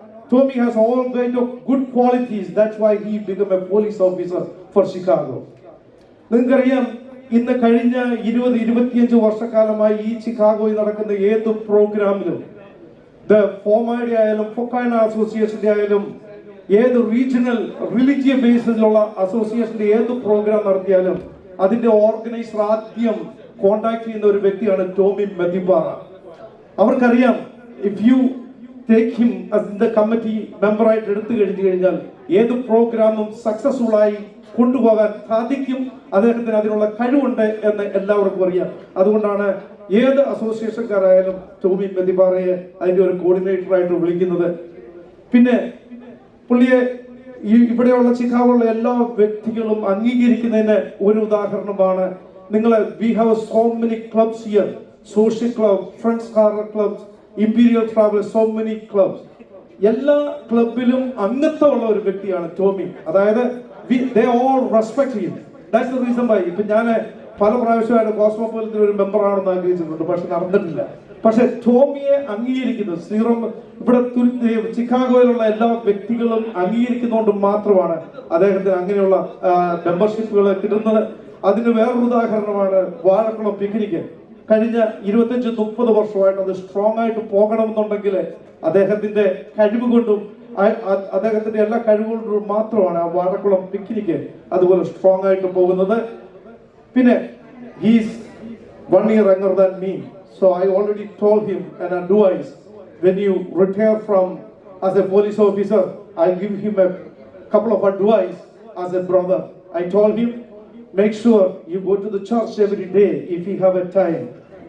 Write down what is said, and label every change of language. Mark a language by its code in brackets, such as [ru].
[en] Tommy has all kind of good qualities. That's why he became a police officer for Chicago. [ml] നിങ്ങൾക്കറിയാം, ഇന്ന് കഴിഞ്ഞ 20-25 വർഷക്കാലമായി ഈ ചിക്കാഗോയിൽ നടക്കുന്ന ഏത് പ്രോഗ്രാമിലും ഫോമയുടെ ആയാലും ഫൊക്കാന അസോസിയേഷന്റെ ആയാലും ഏത് റീജിയണൽ റിലീജിയസ് ബേസിലുള്ള അസോസിയേഷന്റെ ഏത് പ്രോഗ്രാം നടത്തിയാലും അതിന്റെ ഓർഗനൈസർ ആദ്യം കോണ്ടാക്ട് ചെയ്യുന്ന ഒരു വ്യക്തിയാണ് ടോമി മെദിബാറ. അവർക്കറിയാം, [en] if you take him as the [ml] committee മെമ്പറായിട്ട് എടുത്തു കഴിഞ്ഞാൽ ഏത് പ്രോഗ്രാമും സക്സസ്ഫുൾ ആയി കൊണ്ടുപോകാൻ സാധിക്കും. അദ്ദേഹത്തിന് അതിനുള്ള കഴിവുണ്ട് എന്ന് എല്ലാവർക്കും അറിയാം. അതുകൊണ്ടാണ് ഏത് അസോസിയേഷൻകാരായാലും ടോമി മെദിബാറയെ അതിന്റെ ഒരു കോർഡിനേറ്ററായിട്ട് വിളിക്കുന്നത്. പിന്നെ പുള്ളിയെ ഇവിടെയുള്ള ചിക്കാഗോയിലുള്ള എല്ലാ വ്യക്തികളും അംഗീകരിക്കുന്നതിന് ഒരു ഉദാഹരണമാണ് [en] we have so many clubs here, social club, friends corner clubs, imperial travelers, so many clubs. [ml] എല്ലാ ക്ലബിലും അംഗത്വമുള്ള ഒരു വ്യക്തിയാണ് ടോമി. അതായത് [en] they all respect him. That's the reason why. [ml] ഇപ്പൊ ഞാൻ പല പ്രാവശ്യമായിട്ട് കോസ്മോപോളിറ്റൻ ഒരു മെമ്പർ ആണെന്ന് ആഗ്രഹിച്ചിട്ടുണ്ട്, പക്ഷെ നടന്നിട്ടില്ല. പക്ഷെ ടോമിയെ അംഗീകരിക്കുന്നത് ഇവിടെ ചിക്കാഗോയിലുള്ള എല്ലാ വ്യക്തികളും അംഗീകരിക്കുന്നതുകൊണ്ട് മാത്രമാണ് അദ്ദേഹത്തിന് അങ്ങനെയുള്ള മെമ്പർഷിപ്പുകൾ കിട്ടുന്നത്. അതിന് വേറൊരു ഉദാഹരണമാണ് വാഴക്കുളം പിക്നിക്. കഴിഞ്ഞ 25-30 വർഷമായിട്ട് അത് സ്ട്രോങ് ആയിട്ട് പോകണമെന്നുണ്ടെങ്കിൽ അദ്ദേഹത്തിന്റെ കഴിവ് കൊണ്ടും അദ്ദേഹത്തിന്റെ എല്ലാ കഴിവുകൊണ്ടും മാത്രമാണ് ആ വാഴക്കുളം പിക്നിക് അതുപോലെ സ്ട്രോങ് ആയിട്ട് പോകുന്നത്. പിന്നെ [en] He's 1 year younger than me, so I already told him an advice: when you retire from as a police officer, I'll give him a couple of advice as a brother. I told him, make sure you go to the church every day if you have a time.